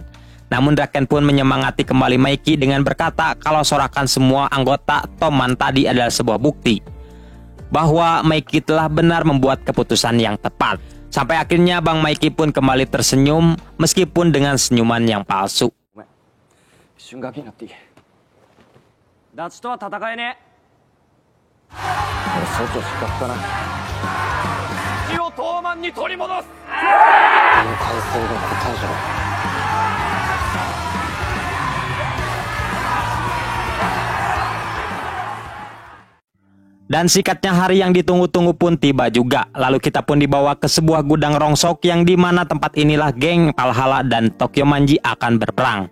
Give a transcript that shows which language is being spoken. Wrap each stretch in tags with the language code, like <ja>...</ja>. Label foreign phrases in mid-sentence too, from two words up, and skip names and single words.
<id>Namun Draken pun menyemangati kembali Maiki dengan berkata kalau sorakan semua anggota Toman tadi adalah sebuah bukti bahwa Maiki telah benar membuat keputusan yang tepat. Sampai akhirnya Bang Maiki pun kembali tersenyum meskipun dengan senyuman yang palsu.</id> <ja>一瞬ガキになっていい。ダチとは戦えね俺総長失格かな。え。火を東満に取り戻す。この体勢が答えじゃろ。</ja> <id>Dan sikatnya hari yang ditunggu-tunggu pun tiba juga. Lalu kita pun dibawa ke sebuah gudang rongsok yang dimana tempat inilah geng Valhalla dan Tokyo Manji akan berperang.</id>